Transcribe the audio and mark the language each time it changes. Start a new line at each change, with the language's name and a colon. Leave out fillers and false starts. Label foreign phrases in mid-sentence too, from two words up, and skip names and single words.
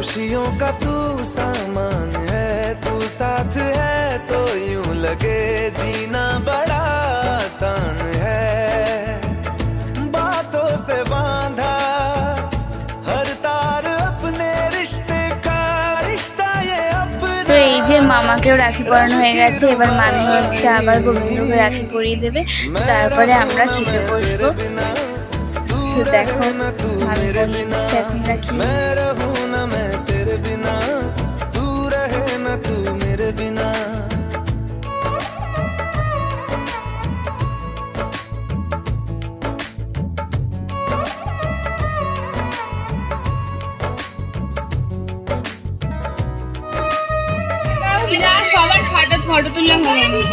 Hindi: खुशियों का तू सामान है, तू साथ है तो यूं लगे जीना बड़ा आसान है। बातों से बांधा हर तार अपने रिश्ते का, रिश्ता ये अपना।
Bangla: তো এই যে মামাকেও রাখি পরানো হয়ে গেছে, এবার মামি হচ্ছে আবার গোবিন্দকে রাখি পরিয়ে দেবে, তারপরে আমরা খেতে বসবো। তো দেখো মামি পরিয়ে দিচ্ছে এখন রাখি।
Hindi: मैं रहूं ना मैं तेरे बिना, तू रहे ना तू मेरे बिना।
Bangla: সবার ফটো তুললে হলো